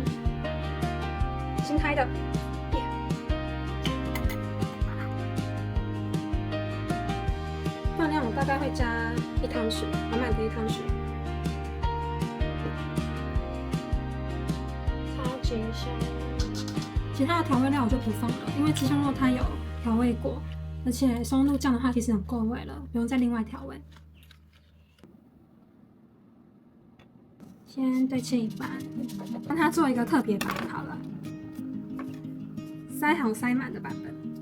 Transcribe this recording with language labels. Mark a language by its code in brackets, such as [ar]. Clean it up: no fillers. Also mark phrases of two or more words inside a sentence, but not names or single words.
[zh] 新開的，分量我大概會加1湯匙，滿滿的1湯匙，超級香。其他的調味料我就不放了，因為雞胸肉它有調味過。而且松露醬的話，其實很夠味了，不用再另外調味。先对切一半，讓它做一個特別版好了，塞好塞滿的版本。